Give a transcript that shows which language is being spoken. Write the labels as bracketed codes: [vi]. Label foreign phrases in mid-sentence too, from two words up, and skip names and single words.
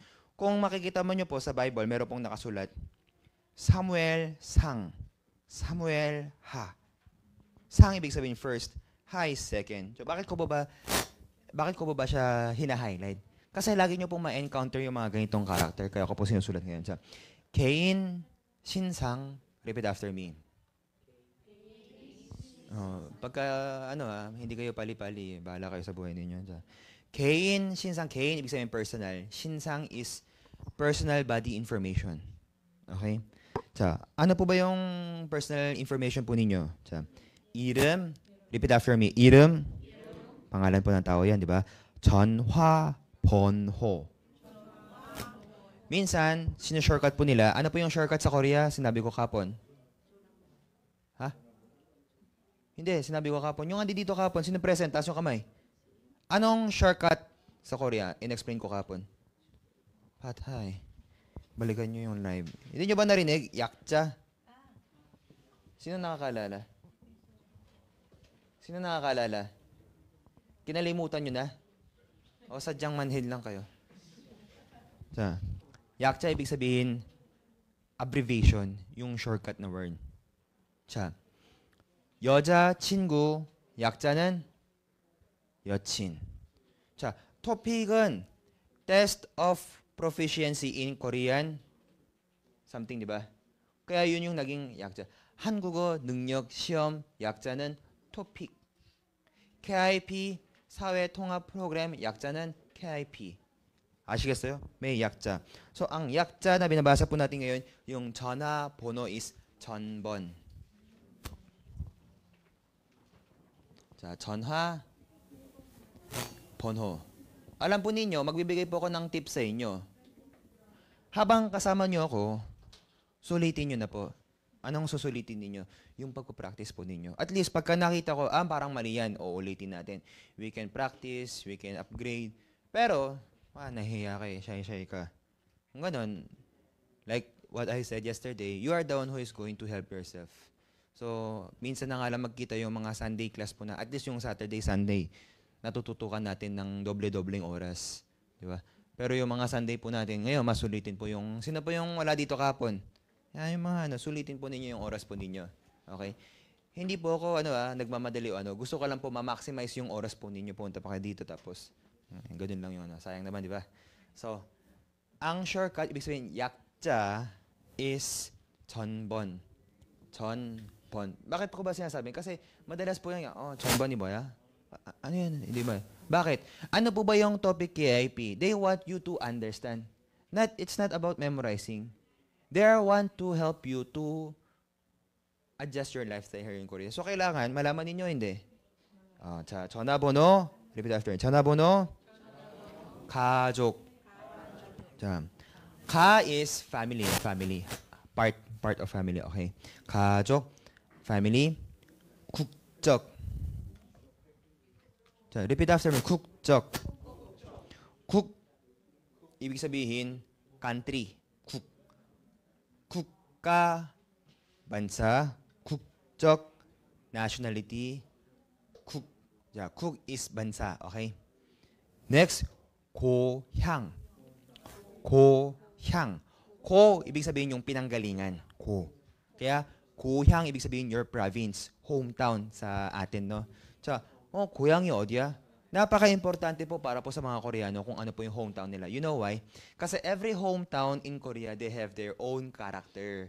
[tl] Kung makikita mo niyo po sa Bible, meron pong nakasulat, Samuel, sang. Samuel, ha. Sang ibig sabihin first, ha is second. So, bakit ko ba siya hina-highlight? Kasi lagi niyo pong ma-encounter yung mga ganitong character, kaya ako po sinusulat ngayon. [ko] 개인, 신상, [en] repeat after me. [tl] Pagka, hindi kayo pali-pali, bahala kayo sa buhay ninyo. [ko] 개인, 신상, 개인, [tl] ibig sabihin personal. [en] Shinsang is personal body information. Okay? [ko] 자, [tl] ano po ba yung personal information po ninyo? [ko] 자, 이름, [en] repeat after me. [ko] 이름, [tl] pangalan po ng tao yan, di ba? [ko] 전화, 번호. [tl] Minsan, shortcut po nila. Ano po yung shortcut sa Korea? Sinabi ko kapon. Ha? Hindi, sinabi ko kapon. Yung andi dito kapon, sino present? Taas yung kamay. Anong shortcut sa Korea? In-explain ko kapon. Patay. Balikan nyo yung live. Hindi nyo ba narinig? Yakcha. Sino nakakaalala? Sino nakakaalala? Kinalimutan nyo na? O sadyang manhid lang kayo? Sa, yakcha ibig sabihin, abbreviation, yung shortcut na word. [ko] 자, 여자, 친구, 약자는 여친. 자, 토픽은 [en] Test of Proficiency in Korean something, [tl] di ba? Kaya yun yung naging 약자. [ko] 한국어 능력 시험 약자는 토픽. KIP 사회 통합 프로그램 약자는 KIP. 아시겠어요? may 약자. [tl] So ang 약자 na binabasa po natin ngayon, yung 전화번호 is 전번. [ko] 자, 전화 번호. [tl] Alam po ninyo, magbibigay po ako ng tips sa inyo. Habang kasama nyo ako, sulitin nyo na po. Anong susulitin ninyo? Yung pagpo-practice po ninyo. [en] At least, [tl] pagka nakita ko, parang mali yan, ulitin natin. [en] We can practice, we can upgrade. [tl] Pero, nahihiya ka eh, shy ka. Kung ganun, [en] like what I said yesterday, you are the one who is going to help yourself. So, [tl] minsan na nga lang magkita yung mga Sunday class po na, [en] at least [tl] yung Saturday, Sunday, natututukan natin ng doble-dobleng oras. Di ba? Pero yung mga Sunday po natin, ngayon, masulitin po yung, sino po yung wala dito kapon? Yan yung mga, sulitin po ninyo yung oras po ninyo. Okay? Hindi po ako, nagmamadali o Gusto ko lang po ma-maximize yung oras po ninyo. Punta pa kayo dito tapos, ganun lang yung sayang naman, di ba? So, ang shortcut, ibig sabihin, yakja is 전번. 전번. Bakit ko ba sinasabi? Kasi madalas po yan, 전번이 뭐야? Ano yan? Hindi ba? Bakit? Ano po ba yung topic KIP? [en] They want you to understand. It's not about memorizing. They want to help you to adjust your lifestyle here in Korea. So, [tl] kailangan malaman ninyo, hindi? [ko] 자, 전화번호. [en] Repeat after me. [ko] 전화번호. 가족. 자, 가 [en] is family. Family. Part of family. Okay. 가족. Family. [ko] 국적. 자, [en] repeat after me. [ko] 국적. 국. [tl] Ibig sabihin, [en] country. [ko] 국가, bansa, 국적, nationality, 자, 국 is bansa, okay? [en] Next, [ko] 고향. 고향. 고, [tl] ibig sabihin yung pinanggalingan. 고. Kaya, 고향, ibig sabihin [en] your province, hometown [tl] sa atin, no? [ko] 자, 고향이 어디야? [tl] Napaka-importante po para po sa mga Koreano kung ano po yung hometown nila. [en] You know why? Kasi every hometown in Korea, they have their own character.